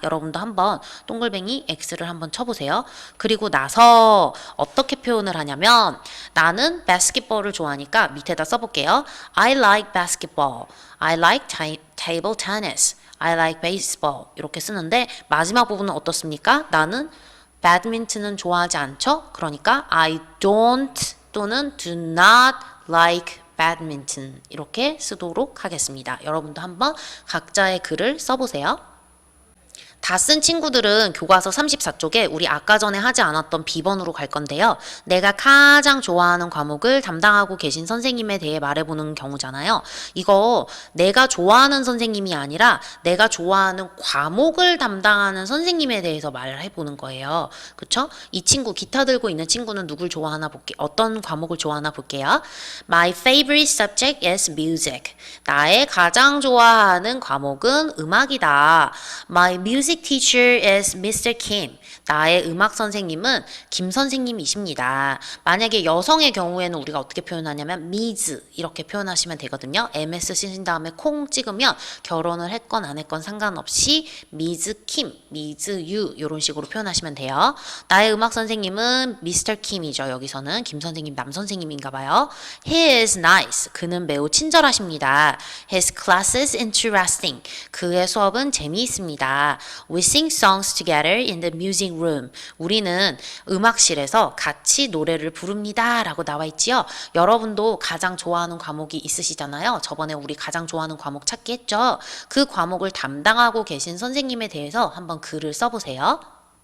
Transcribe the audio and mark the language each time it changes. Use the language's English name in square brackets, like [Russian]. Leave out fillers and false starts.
[Korean] 여러분도 한번 동글뱅이 X를 한번 쳐보세요. 그리고 나서 어떻게 표현을 하냐면 나는 바스켓볼을 좋아하니까 밑에다 써볼게요. [English] I like basketball. I like table tennis. I like baseball. [Korean] 이렇게 쓰는데 마지막 부분은 어떻습니까? 나는 배드민턴은 좋아하지 않죠? 그러니까 [English] I don't [Korean] 또는 [English] do not like badminton [Korean] 이렇게 쓰도록 하겠습니다. 여러분도 한번 각자의 글을 써보세요. 다 쓴 친구들은 교과서 34쪽에 우리 아까 전에 하지 않았던 B번으로 갈 건데요. 내가 가장 좋아하는 과목을 담당하고 계신 선생님에 대해 말해보는 경우잖아요. 이거 내가 좋아하는 선생님이 아니라 내가 좋아하는 과목을 담당하는 선생님에 대해서 말을 해보는 거예요. 그쵸? 이 친구 기타 들고 있는 친구는 누굴 좋아하나 볼게요. 어떤 과목을 좋아하나 볼게요. [English] My favorite subject is music. [Korean] 나의 가장 좋아하는 과목은 음악이다. [English] My music teacher is Mr. Kim. [Korean] 나의 음악 선생님은 김 선생님이십니다. 만약에 여성의 경우에는 우리가 어떻게 표현하냐면 Ms 이렇게 표현하시면 되거든요. ms 쓰신 다음에 콩 찍으면 결혼을 했건 안 했건 상관없이 Ms. [English] Kim, Ms. [Korean] You 이런 식으로 표현하시면 돼요. 나의 음악 선생님은 Mr. Kim이죠. 여기서는 김 선생님 남 선생님인가 봐요. [English] He is nice. [Korean] 그는 매우 친절하십니다. [English] His class is interesting. [Korean] 그의 수업은 재미있습니다. [English] We sing songs together in the music room. [Korean] 우리는 음악실에서 같이 노래를 부릅니다. 라고 나와 있지요. 여러분도 가장 좋아하는 과목이 있으시잖아요. 저번에 우리 가장 좋아하는 과목 찾기 했죠. 그 과목을 담당하고 계신 선생님에 대해서 한번 글을 써보세요.